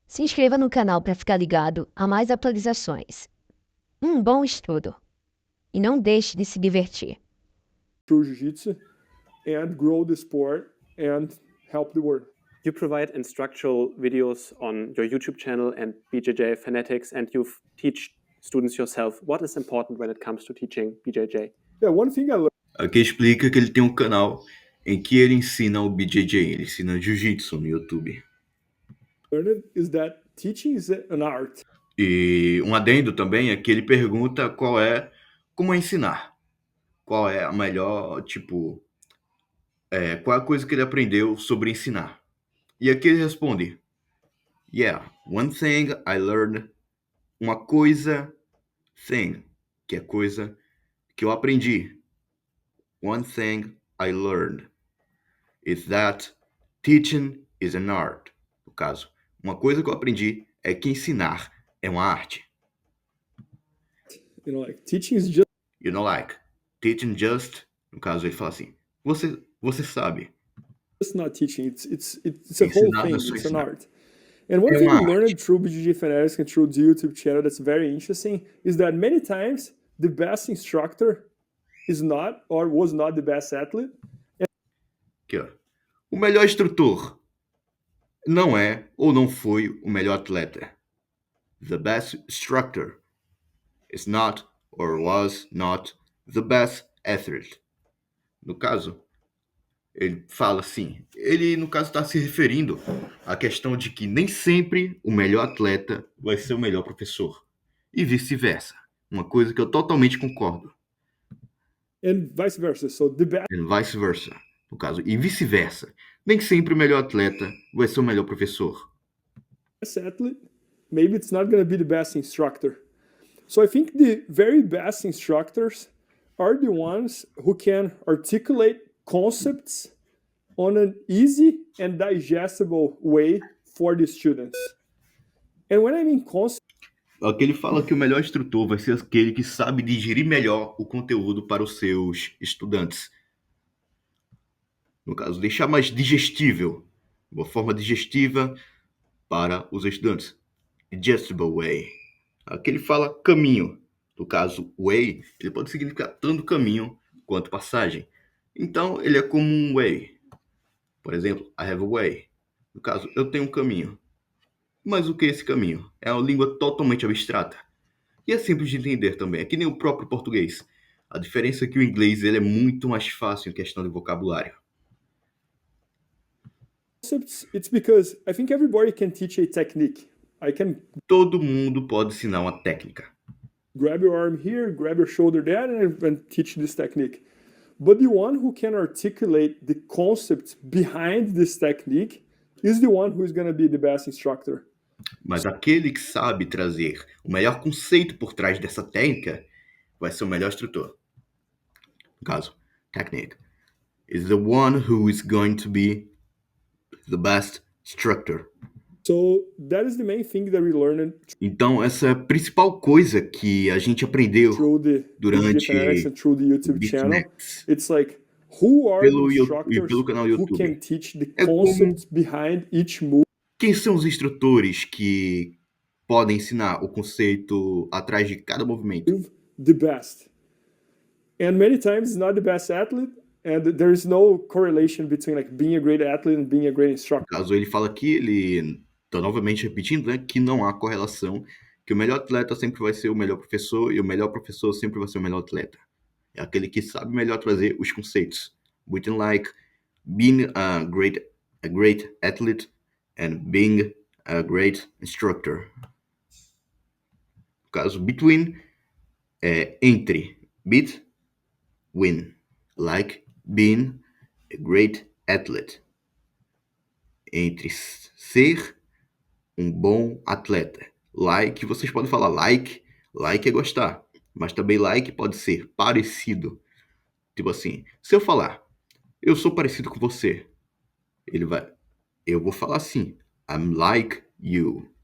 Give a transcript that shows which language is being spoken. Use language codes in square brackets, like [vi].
[pt] inscreva no canal para ficar ligado a mais atualizações. Um bom estudo! E não deixe de se divertir. [en] Through jiu-jitsu and grow the sport and help the world. You provide instructional videos on your YouTube channel and BJJ Fanatics, and you teach students yourself. What is important when it comes to teaching BJJ? Yeah, one thing I learned. [pt] Aqui explica que ele tem um canal em que ele ensina o BJJ, ele ensina Jiu-Jitsu no YouTube. [en] Is that teaching is an art. [pt] E um adendo também é que ele pergunta como é ensinar. Qual é a melhor, qual é a coisa que ele aprendeu sobre ensinar. E aqui ele responde, [en] one thing I learned, [pt] uma coisa, thing, que é coisa que eu aprendi. [en] One thing I learned is that teaching is an art. [pt] No caso, uma coisa que eu aprendi é que ensinar é uma arte. [en] Teaching is just. Teaching just. [pt] No caso, ele fala assim: você sabe. [en] It's not teaching. It's a whole thing. It's an art. And one thing we learned through BJJ Fanatics and through the YouTube channel that's very interesting is that many times the best instructor is not or was not the best athlete. [pt] Aqui, ó. O melhor instrutor não é ou não foi o melhor atleta. [en] The best instructor is not or was not the best athlete. [pt] No caso, ele fala assim, ele no caso está se referindo à questão de que nem sempre o melhor atleta vai ser o melhor professor. E vice-versa. Uma coisa que eu totalmente concordo. [en] And vice versa. So the best. And vice versa. [pt] No caso, e vice-versa. Nem sempre o melhor atleta vai ser o melhor professor. [en] Best athlete, maybe it's not going to be the best instructor. So I think the very best instructors are the ones who can articulate concepts on an easy and digestible way for the students. And when I mean concept, [pt] aqui ele fala que o melhor instrutor vai ser aquele que sabe digerir melhor o conteúdo para os seus estudantes. No caso, deixar mais digestível, uma forma digestiva para os estudantes. [en] Digestible way. [pt] Aqui ele fala caminho. No caso, way, ele pode significar tanto caminho quanto passagem. Então, ele é como um way. Por exemplo, [en] I have a way. [pt] No caso, eu tenho um caminho. Mas o que é esse caminho? É uma língua totalmente abstrata. E é simples de entender também. É que nem o próprio português. A diferença é que o inglês ele é muito mais fácil em questão de vocabulário. [en] It's because I think everybody can teach a technique. [pt] Todo mundo pode ensinar uma técnica. [en] Grab your arm here, grab your shoulder there, and teach this technique. But the one who can articulate the concept behind this technique is the one who is going to be the best instructor. [pt] Mas aquele que sabe trazer o melhor conceito por trás dessa técnica vai ser o melhor instrutor. No caso, [en] technique is the one who is going to be the best instructor. So that is the main thing that we learned. [pt] Então essa é a principal coisa que a gente aprendeu durante [en] through the YouTube channel. It's like who are the instructors [pt] pelo canal YouTube. [en] Who can teach the concepts behind each move. [pt] Quem são os instrutores que podem ensinar o conceito atrás de cada movimento? [en] The best. And many times it's not the best athlete. And there is no correlation between like being a great athlete and being a great instructor. [pt] Caso ele fala aqui, ele está novamente repetindo, né, que não há correlação, que o melhor atleta sempre vai ser o melhor professor e o melhor professor sempre vai ser o melhor atleta. É aquele que sabe melhor trazer os conceitos. [en] Between like being a great athlete and being a great instructor. [pt] No caso, [en] between [pt] é entre, [en] between, like being a great athlete. [pt] Entre ser um bom atleta. Like, vocês podem falar like é gostar. Mas também like pode ser parecido. Tipo assim, se eu falar, eu sou parecido com você, eu vou falar assim, [en] I'm like you.